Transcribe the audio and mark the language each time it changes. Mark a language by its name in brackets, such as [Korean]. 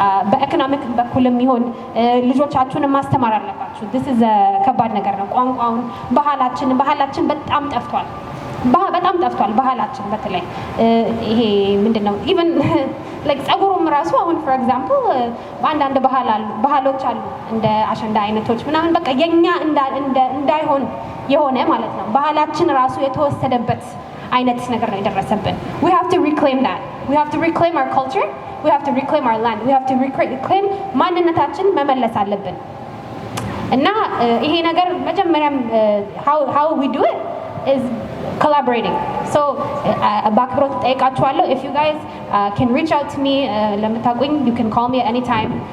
[Amharic] በኢኮኖሚክ በኩልም ይሁን ልጆቻችሁን ማስተማር አለባችሁ። [English] this is [Amharic] ከባድ ነገር ነው። ቋንቋውን ባህላችን በጣም ጠፍቷል። በጣም ጠፍቷል ባህላችን። በተለይ ይሄ ምንድነው ኢቭን like ጸጉሩም ራሱ አሁን [English] for example [Amharic] በአንዳንድ ባህሎች አሉ እንደ አሸንዳ አይነቶች ምናምን በቃ የኛ እንዳይሆን የሆነ ማለት ነው። ባህላችን ራሱ የተወሰደበት አይነት ነገር ነው የደረሰብን። [English] we have to reclaim that. we have to reclaim our culture. we have to reclaim our land. we have to reclaim [Amharic] ማንነታችን መመለስ አለብን እና ይሄ ነገር መጀመሪያም [English] how we do it is collaborating. [Amharic] So በአክብሮት ጠይቃችኋለሁ. [English] if you guys can reach out to me [Amharic] ለምታውቁኝ [English] you can call me at any time.